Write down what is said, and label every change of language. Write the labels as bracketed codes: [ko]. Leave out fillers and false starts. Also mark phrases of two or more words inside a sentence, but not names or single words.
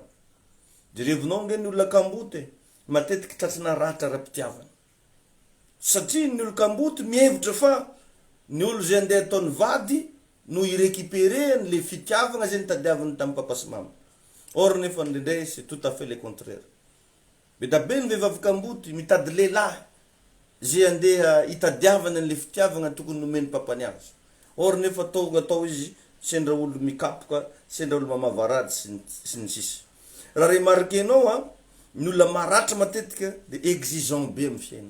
[mg] Jerevinao nge ny olona kamboty, matetiky tratrina ratra ra-pitiavana. Satria ny olo kamboty mihevitra fa ny olo zay andeha ataony vady no irécupérer le fitiavana zay nitadiavany tamin'ny papa sy mama. Or nefa ndrindray [fr] c'est tout à fait le contraire. [mg] Betabe ny vehivavy kamboty mitady lehilahy zay andeha itadiavana le fitiavana tokony nomeny papany azy. Or nefa tonga atao izy sendra olo mikapoka, sendra olo mamavarady sy ny sisa. Raha remarquenao ny olona maratra matetika de exigeant be amin'ny fiaina.